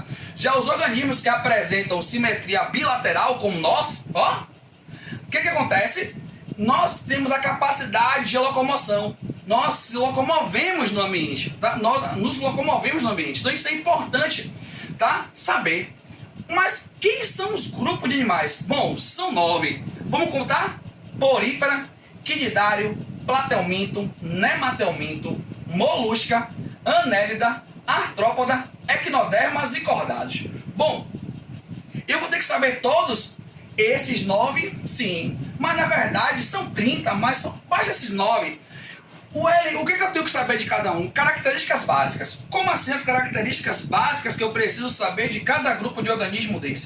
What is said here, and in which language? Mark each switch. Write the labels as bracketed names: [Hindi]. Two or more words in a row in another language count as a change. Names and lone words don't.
[Portuguese] Já os organismos que apresentam simetria bilateral, como nós, ó, o que acontece? Nós temos a capacidade de locomoção. Nós se locomovemos no ambiente, tá? Nós nos locomovemos no ambiente. Então isso é importante, tá? Saber. Mas quem são os grupos de animais? Bom, são 9. Vamos contar? Porífera, quinidário, platelminto, nematelminto, molusca, anélida, artrópoda, equinodermas e cordados. Bom, eu vou ter que saber todos esses 9, sim. Mas na verdade são 30, mas são mais esses 9. O que eu tenho que saber de cada um? Características básicas. Como assim as características básicas que eu preciso saber de cada grupo de organismo desse?